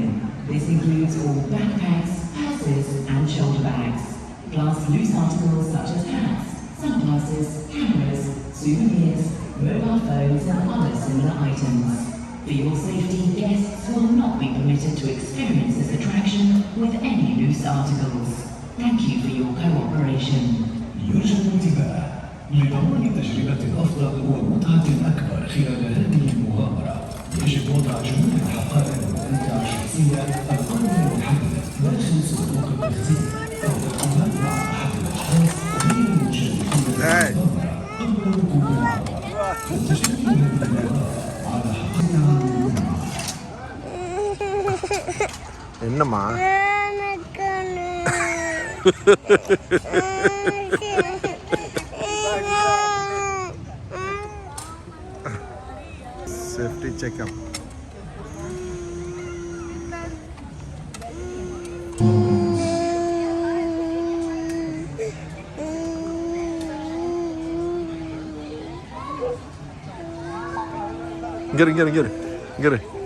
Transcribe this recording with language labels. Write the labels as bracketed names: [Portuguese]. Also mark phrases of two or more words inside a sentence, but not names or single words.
[English] This includes all backpacks, purses and shoulder bags, plus loose articles such as hats, sunglasses, cameras, souvenirs, mobile phones and other similar items. For your safety, guests will not be permitted to experience this attraction with any loose articles. Thank you for your cooperation. [Arabic] يرجى الانتباه لضمان تجربة أفضل ومتعة أكبر خلال هذه المغامرة. يجب وضع جميع الحقائب والأمتعة الشخصية القابلة للحمل داخل صندوق التخزين أو الاتفاق مع أحد الأشخاص غير المشاركين في المغامرة قبل ركوب العبر. والتجربة الانتباه على حقيقة [Tamil] என்னம்மா [English] safety checkup. [Tamil] இங்கே